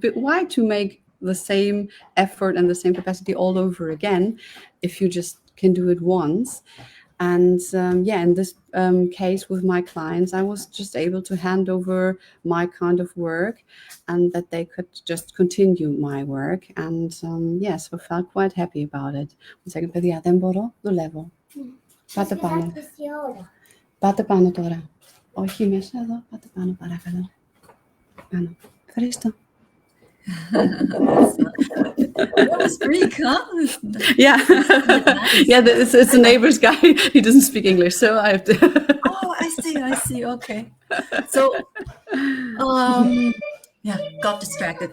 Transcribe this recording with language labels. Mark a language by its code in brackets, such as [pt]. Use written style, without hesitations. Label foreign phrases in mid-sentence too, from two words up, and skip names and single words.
[en] But why to make the same effort and the same capacity all over again if you just can do it once? And yeah, in this case with my clients, I was just able to hand over my kind of work and that they could just continue my work. And yes, I felt quite happy about it. [fr] Un second, [el] παιδιά, δεν μπορώ, δουλεύω. Πάτε πάνω. Πάτε πάνω τώρα. Όχι μέσα εδώ, πάτε πάνω παρακαλώ. Πάνω. Ευχαριστώ. [en] That was Greek, huh? Yeah, yeah. It's a neighbor's guy. He doesn't speak English, so I have to. Oh, I see. Okay, so yeah, got distracted.